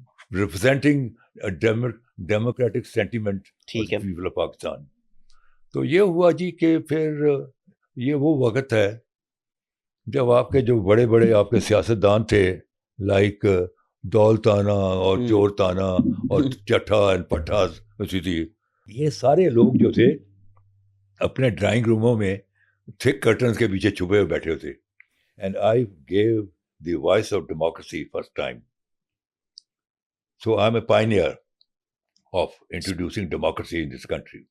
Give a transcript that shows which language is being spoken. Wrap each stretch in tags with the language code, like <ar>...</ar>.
<en>representing a democratic sentiment of the people of Pakistan.</en> <ur>تو یہ ہوا جی کہ پھر یہ وہ وقت ہے جب آپ کے جو بڑے بڑے آپ کے سیاستدان تھے, لائک دولتانہ اور چورتانہ اور چٹھا اینڈ پٹھاز تھی, یہ سارے لوگ جو تھے اپنے ڈرائنگ روموں میں تھک کرٹنس کے پیچھے چھپے ہوئے بیٹھے ہوتے.</ur> <en>And I gave the voice of democracy first time. So I'm a pioneer of introducing democracy in this country.</en>